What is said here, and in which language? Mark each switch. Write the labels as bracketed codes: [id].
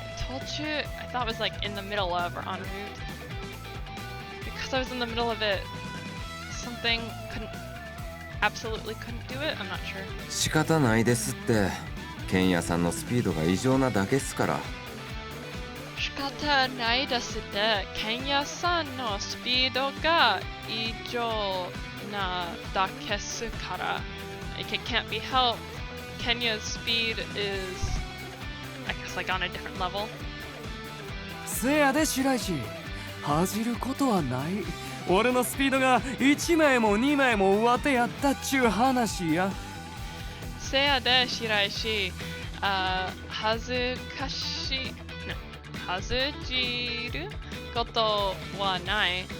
[en] Tochu, I thought was like in the middle of or en route. Because I was in the middle of it, something absolutely couldn't do it. I'm not sure. [ja] 仕方ないですって。ケンヤさんのスピードが異常なだけっすから。仕方ないですって。ケンヤさんのスピードが異常なだけっすから。 [en] Like it can't be helped. Kenya's speed is, I guess, like on a different level. [ja] せやで白石、恥じることはない。俺のスピードが1枚も2枚も上手やったっちゅう話や。せやで白石、恥ずかしい、恥じることはない。